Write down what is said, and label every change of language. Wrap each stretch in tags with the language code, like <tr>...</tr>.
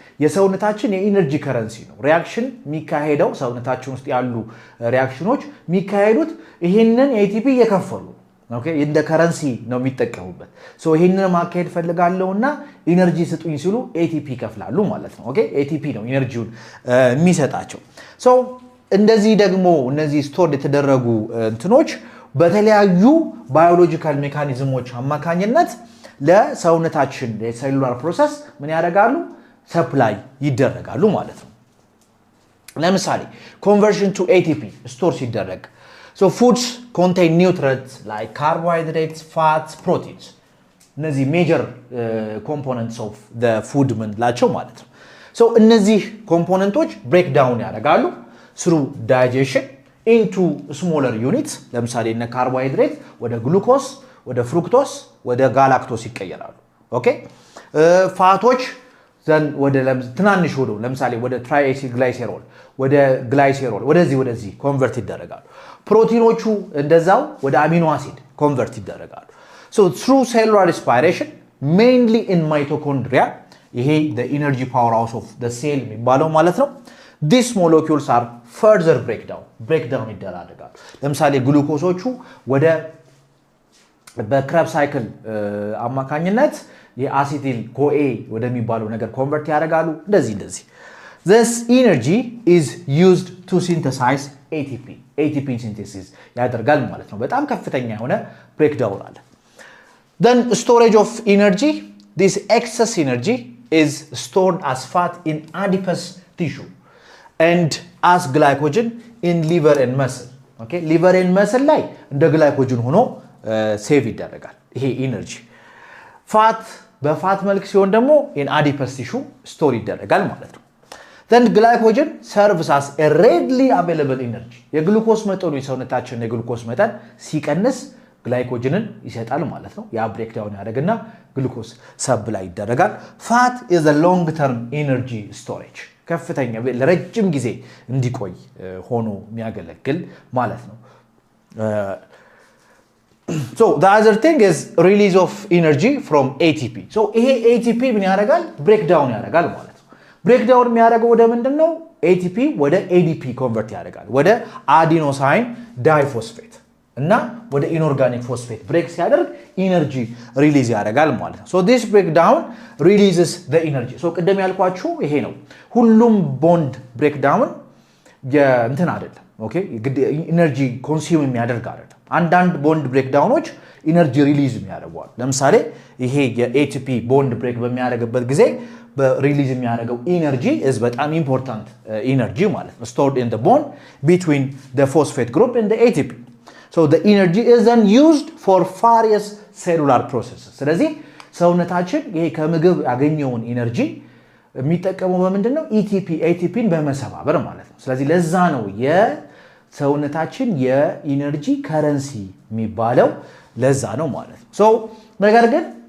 <am>የሰውነታችን የኢነርጂ ከረንሲ ነው። ሪአክሽን የሚካሄደው ሰውነታችን ውስጥ ያሉ ሪአክሽኖች የሚካሄዱት ይሄንን ኤቲፒ እየከፈሉ ኦኬ እንደ ከረንሲ ነው የሚጠቀሙበት። ሶ ይሄንን ማካሄድ ፈልጋለውና ኢነርጂ ስጡኝ ሲሉ ኤቲፒ ይከፍላሉ ማለት ነው። ኦኬ ኤቲፒ ነው ኢነርጂውን የሚሰጣቸው። ሶ እንደዚህ ደግሞ እነዚህ ስቶርድ የተደረጉ እንትኖች በተለያዩ ባዮሎጂካል ሜካኒዝሞች አማካኝነት ለሰውነታችን የሴሉላር ፕሮሰስ ምን ያደርጋሉ? ሰፕላይ ይደረጋሉ ማለት ነው።</am> <en>ለምሳሌ conversion to ATP ስቶር ሲደረግ so foods contain nutrients like carbohydrates, fats, proteins.</en> <am>እነዚህ</am> <en>major components of the food</en> <am>ምንላቸው ማለት ነው።</am> <en>so እነዚህ ኮምፖነንቶች break down ያደርጋሉ through digestion into smaller units.</en> <am>ለምሳሌ እነ ካርቦሃይድሬት ወደ ግሉኮስ፣ ወደ ፍሩክቶስ፣ ወደ ጋላክቶስ ይቀየራሉ። ኦኬ ፋቶች ዘን ወደ ትናንሽ ሆዶ ለምሳሌ ወደ ትራይኤሲል ግላይሴሮል፣ ወደ ግላይሴሮል ወደዚህ ኮንቨርት ይደረጋሉ። ፕሮቲኖቹ እንደዛው ወደ አሚኖ አሲድ ኮንቨርት ይደረጋሉ።</am> <en>so through cellular respiration mainly in mitochondria</en> <am>ይሄ the energy powerhouse of the cell የሚባለው ማለት ነው.</am> <en>these molecules are further breakdown</en> <am>ይደረጋሉ። ለምሳሌ ግሉኮሶቹ ወደ በክረብ ሳይክል አማካኝነት የአሲቲል ኮኤ ወደሚባለው ነገር ኮንቨርት ያደርጋሉ። እንደዚህ</am> <en>this energy is used to synthesize ATP synthesis</en> <am>ያደርጋል ማለት ነው። በጣም ከፍተኛ የሆነ ብሬክዳውን አለ።</am> <en>then storage of energy, this excess energy is stored as fat in adipose tissue and as glycogen in liver and muscle.</en> <am>okay liver and muscle ላይ እንደ ግላይኮጅን ሆኖ ሴቭ ይደረጋል ይሄ ኢነርጂ። ፋት በፋት መልክ ሲሆን ደግሞ in adipose tissue ስቶር ይደረጋል ማለት ነው።</am> <en>then glycogen serves as a readily available energy.</en> <am>የግሉኮስ መጠኑ የሰውነታችን የግሉኮስ መጠን ሲቀንስ ግላይኮጅንን ይሰጣል ማለት ነው። ያ ብሬክዳውን ያደርግና ግሉኮስ ሰፕላይ ይደረጋል።</am> <en>fat is a long term energy storage.</en> <am>ከፍተኛ ለረጅም ጊዜ እንዲቆይ ሆኖ የሚያገለግል ማለት ነው።</am> <en>so the other thing is release of energy from ATP.</en> <am>so ይሄ ATP ምን ያደርጋል? ብሬክዳውን ያደርጋል ማለት ነው። ብሬክዳውን የሚያደርገው ወደ ምንድነው? ATP ወደ ADP ኮንቨርት ያደርጋል ወደ አዲኖሳይን ዳይፎስፌት እና ወደ ኢንኦርጋኒክ ፎስፌት ብሬክ ሲያደርግ ኢነርጂ ሪሊዝ ያደርጋል ማለት ነው።</am> <en>so this breakdown releases the energy.</en> <am>so ቅድም ያልኳችሁ ይሄ ነው። ሁሉም ቦንድ ብሬክዳውን እንትን አይደለም ኦኬ ኢነርጂ ኮንሱም የሚያደርግ አይደለም። አንዳንድ ቦንድ ብሬክዳውኖች ኢነርጂ ሪሊዝ የሚያደርጉዋል። ለምሳሌ ይሄ የኤቲፒ ቦንድ ብሬክ በሚያደርግበት ጊዜ በሪሊዝ የሚያደርገው ኢነርጂ is በጣም ኢምፖርታንት ኢነርጂ ማለት ነው</am> <en>stored in the bond between the phosphate group and the ATP. so the energy is then used for various cellular processes.</en> <am>ስለዚህ ሰውነታችን ይሄ ከምግብ ያገኘውን ኢነርጂ የሚጠቀመው በምንድነው ATPን በመሰባበር ማለት ነው ስለዚህ ለዛ ነው የሰውነታችን የኢነርጂ ከረንሲ የሚባለው ለዛ ነው ማለት ነው ሶ ነገር ግን</am>